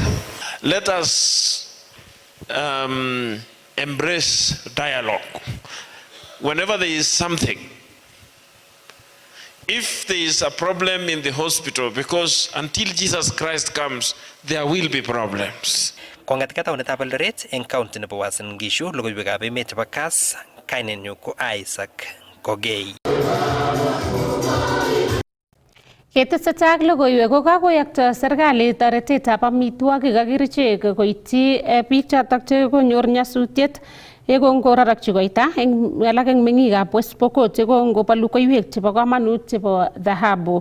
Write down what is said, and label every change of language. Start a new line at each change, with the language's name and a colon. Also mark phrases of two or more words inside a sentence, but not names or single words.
English: Let us embrace dialogue. Whenever there is something, if there is a problem in the hospital, because until Jesus Christ comes, there will be problems.
Kalenjin: Kongetkei taunetab Eldoret eng county nebo Uasin Gishu, logoiwekab emet chebo Kass, kainenyu ko Isaac Kogei. Ketesetai ak logoiwek ko kakoyokto serikali toretetab amitwogik ak kerichek koityi biik chotok che konyor nyasutiet yekongororokyi koita eng alak eng meng'ikab West Pokot yekongobolu koiwek chebo komonut chebo dhahabu.